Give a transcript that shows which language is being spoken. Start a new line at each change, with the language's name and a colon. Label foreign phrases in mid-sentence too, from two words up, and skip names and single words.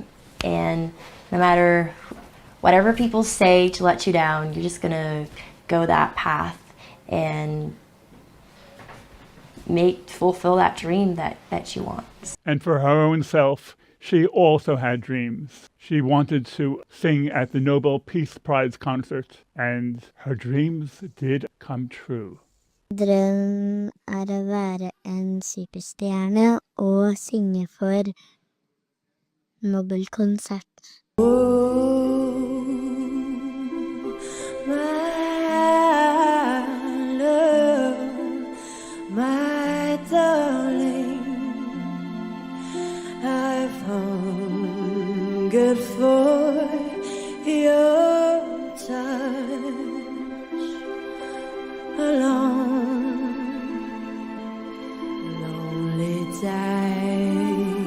English: And no matter whatever people say to let you down, you're just gonna go that path and fulfill that dream that she wants. And for her own self, she also had dreams. She wanted to sing at the Nobel Peace Prize concert, and her dreams did come true.
Norwegian: Drøm å være en superstjerne og synge for Nobelkonsert.
English: My darling, I've hungered for your touch a long, lonely time.